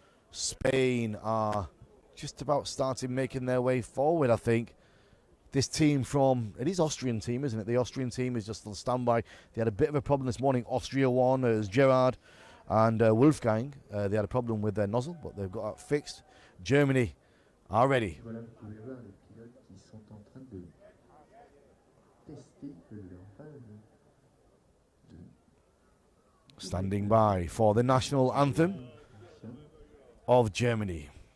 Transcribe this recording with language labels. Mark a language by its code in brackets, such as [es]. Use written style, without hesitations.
[en] Spain are just about starting making their way forward, I think. This team from, it is Austrian team, isn't it? The Austrian team is just on standby. They had a bit of a problem this morning. Austria won as Gerard and Wolfgang. They had a problem with their nozzle, but they've got that fixed. Germany are ready. [fr] Voilà, vous pouvez voir les pilotes qui sont en train de tester leur valve de [en] Standing by for the national anthem of Germany.